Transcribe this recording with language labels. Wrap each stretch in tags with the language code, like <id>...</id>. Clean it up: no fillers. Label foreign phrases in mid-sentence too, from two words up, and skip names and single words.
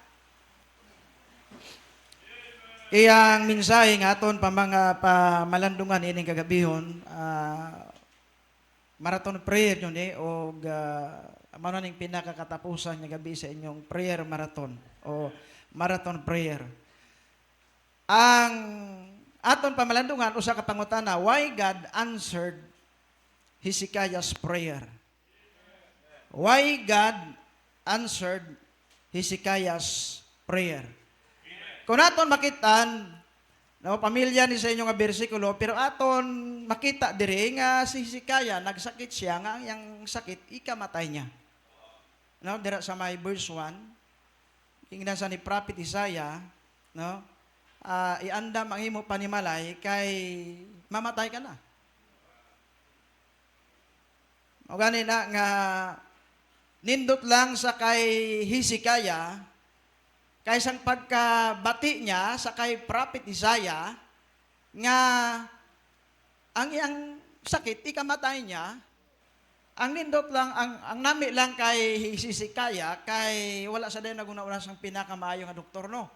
<hil>Iyang mensahe nga aton pa mga pamalandungan ining kagabihon,</hil> <en>marathon prayer</en> <hil>yun o mano ning pinakakatapusan nga gabi sa inyong</hil> <en>prayer marathon</en> <hil>o</hil> <en>marathon prayer.</en> <hil>Ang aton pamalandungan usa ka pangutana,</hil> <en>why God answered Hezekiah's prayer? Why God answered Hezekiah's prayer?</en> <hil>Kung aton makitaan, no, pamilya ni sa inyo nga bersikulo, pero aton makita dire nga si Hezekiah, nagsakit siya, nga ang sakit, ikamatay niya. No, dira sa may verse 1, kingdan sa ni Prophet Isaiah, no, iandam ang imo panimalay kay mamatay ka na. O gani na nga nindot lang sa kay Hezekiah, kay sang pagkabati niya sa kay Prophet Isaiah, nga ang iyang sakit, ikamatay niya, ang nindot lang, ang nami lang kay Hezekiah, kay wala sa dayon naguna-una sang pinakamayo nga doktor, no?</hil>